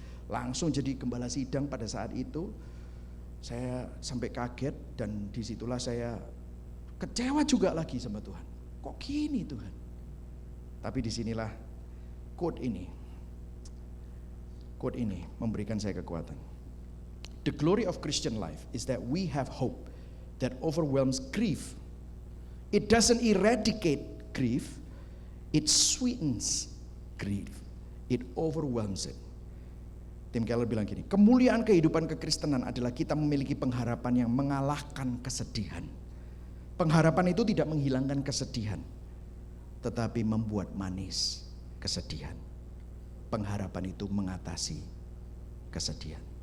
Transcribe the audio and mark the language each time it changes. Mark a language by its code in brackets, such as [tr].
[id] Langsung jadi gembala sidang pada saat itu. Saya sampai kaget dan disitulah saya kecewa juga lagi sama Tuhan. Kok gini Tuhan? Tapi disinilah quote ini memberikan saya kekuatan. [en] The glory of Christian life is that we have hope that overwhelms grief. It doesn't eradicate grief, it sweetens grief. It overwhelms it. [id] Tim Keller bilang gini, kemuliaan kehidupan kekristenan adalah kita memiliki pengharapan yang mengalahkan kesedihan. Pengharapan itu tidak menghilangkan kesedihan, tetapi membuat manis kesedihan. Pengharapan itu mengatasi kesedihan.